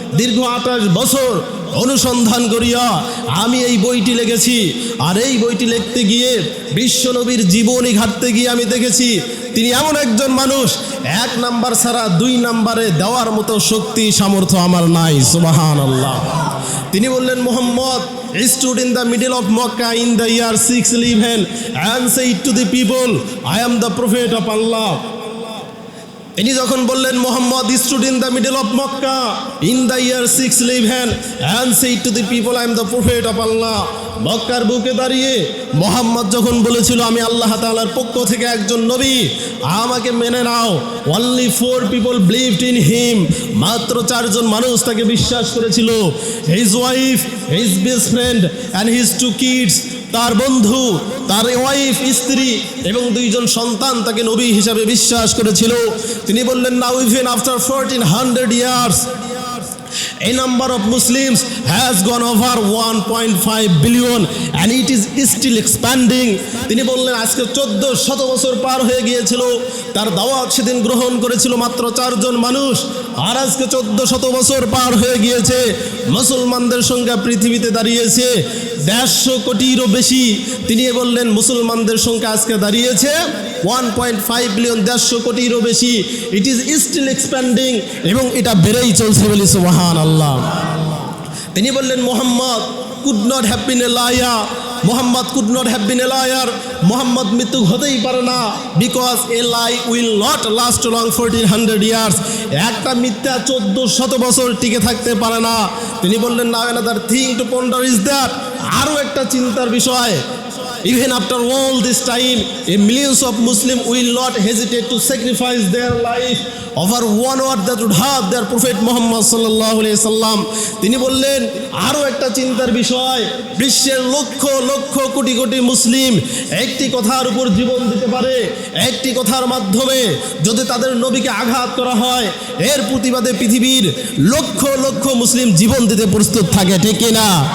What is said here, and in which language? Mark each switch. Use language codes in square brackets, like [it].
[bn] দীর্ঘ 28 বছর অনুসন্ধান করিয়া আমি এই বইটি লিখেছি। আর এই বইটি লিখতে গিয়ে বিশ্বনবীর জীবনী ঘাটতে গিয়ে আমি দেখেছি তিনি এমন একজন মানুষ, 1 নাম্বার ছাড়া 2 নম্বরে দেওয়ার মতো শক্তি সামর্থ্য আমার নাই। সুবহানাল্লাহ। তিনি বললেন [en] Muhammad stood in the middle of Makkah in the year 611 and said to the people, I am the prophet of Allah. [bn] তিনি যখন বললেন [en] Muhammad stood in the middle of Makkah in the year 611 and said to the people, I am the prophet of Allah. [bn] মক্কার বুকে দাঁড়িয়ে মুহাম্মদ যখন বলেছিল আমি আল্লাহ তাআলার পক্ষ থেকে একজন নবী, আমাকে মেনে নাও। [en] only 4 people believed in him. [bn] মাত্র 4 জন মানুষ তাকে বিশ্বাস করেছিল। [en] his wife, his best friend and his 2 kids. [bn] তার বন্ধু, তার ওয়াইফ, স্ত্রী এবং 2 জন সন্তান তাকে নবী হিসাবে বিশ্বাস করেছিল। তিনি বললেন [en] now even after 1400 years a number of Muslims has gone over 1.5 billion and it is still expanding. [bn] তিনি বললেন আজকে 1400 বছর পার হয়ে গিয়েছিল, তার দাওয়াত সেদিন গ্রহণ করেছিল মাত্র 4 জন মানুষ, আর আজকে 1400 বছর পার হয়ে গিয়েছে, মুসলমানদের সংখ্যা পৃথিবীতে দাঁড়িয়েছে 150 কোটিরও বেশি। তিনি বললেন মুসলমানদের সংখ্যা আজকে দাঁড়িয়েছে 1.5 বিলিয়ন, 150 কোটিরও বেশি। [en] it is still expanding, [bn] এবং এটা বেড়েই চলছে বলি সুবহানাল্লাহ। তিনি বললেন [en] Muhammad could not have been a liar, Muhammad could not have been a liar, [bn] Muhammad মৃত্যু হতেই পারে না, [en] Because a lie will not last long 1400 years. [bn] একটা মিথ্যা 1400 বছর টিকে থাকতে পারে না। তিনি বললেন [en] now another thing to ponder is that, [bn] আরও একটা চিন্তার বিষয়, [en] even after all this time a millions of Muslims will not hesitate to sacrifice their life over one word that would have their prophet Muhammad sallallahu alaihi wasallam. [bn] তিনি বললেন আরও একটা চিন্তার বিষয়, বিশ্বের লক্ষ লক্ষ কোটি কোটি মুসলিম একটি কথার উপর জীবন দিতে পারে, একটি কথার মাধ্যমে যদি তাদের নবীকে আঘাত করা হয়, এর প্রতিবাদে পৃথিবীর লক্ষ লক্ষ মুসলিম জীবন দিতে প্রস্তুত থাকে, ঠিক কিনা?